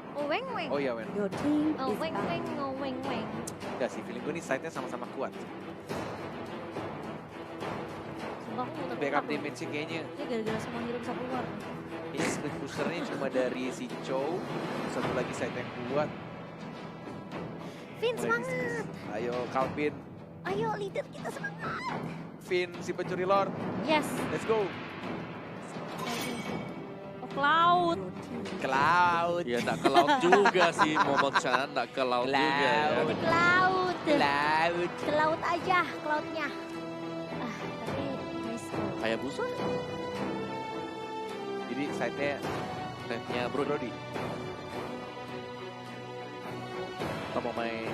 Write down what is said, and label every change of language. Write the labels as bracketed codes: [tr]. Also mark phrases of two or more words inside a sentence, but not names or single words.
[id] weng weng. Oh iya, Wen. [en] Your team Oh is weng back. weng, oh weng weng. [id] Enggak sih, feeling gue nih side-nya sama-sama kuat. Sumpah aku muter Backup damage-nya kayaknya ini gara-gara semua hero bisa keluar. ini split boosternya cuma dari si Chow. Satu lagi side yang kuat. Vin Mulai semangat. bisnis. Ayo Calvin, Ayo leader kita semangat. Finn si pencuri Lord. [en] Yes. Let's go. Oh Cloud. Your team Cloud. [id] Ya nggak ke laut juga sih, Momot Chan nggak ke laut juga ya. Cloud. Cloud. Cloud. Ke laut aja Cloudnya. Ah tapi nice. Kayak busa Jadi side-nya netnya Brody. Kita mau main